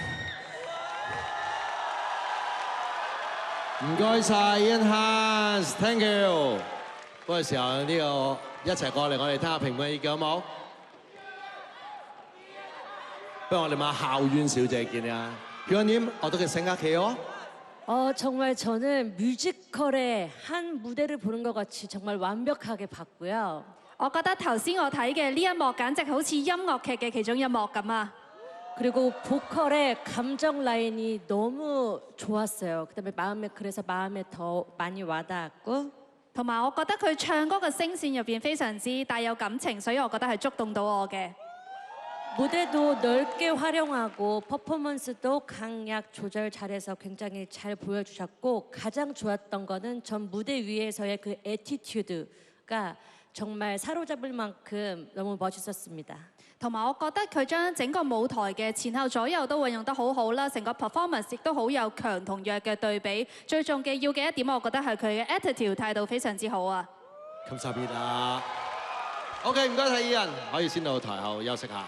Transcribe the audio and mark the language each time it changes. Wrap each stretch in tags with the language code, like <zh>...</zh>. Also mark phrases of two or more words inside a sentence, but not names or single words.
<yue>唔該晒 Ian Hans，</yue> <en>thank you。</en> <yue>嗰個時候呢個一齊過嚟，我哋聽下評判意見好冇？不如我哋問校園小姐見啊，</yue> <ko>교원님 어떻게 생각해요? 정말 저는 뮤지컬의 한 무대를 보는 것 같이 정말 완벽하게 봤고요.</ko> <yue>我覺得頭先我睇嘅呢一幕簡直好似音樂劇嘅其中一幕咁啊！</yue> <ko>그리고 보컬의 감정 라인이 너무 좋았어요. 그다음에 그래서 마음에 더 많이 와닿았고,</ko> <yue>同埋我覺得佢唱歌嘅聲線入邊非常之帶有感情，所以我覺得係觸動到我嘅。</yue> <ko>무대도 넓게 활용하고 퍼포먼스도 강약 조절 잘해서 굉장히 잘 보여주셨고, 가장 좋았던 거는 전 무대 위에서의 그 애티튜드가 정말 사로잡을 만큼 너무 멋있었습니다.</ko> <yue>同埋我覺得佢將整個舞台嘅前後左右都運用得好好啦，成個 performance 亦都好有強同弱嘅對比。最重要嘅一點，我覺得係佢嘅 attitude 態度非常之好啊。 감사합니다。OK， 唔該晒Ian，可以先到台後休息下。</yue>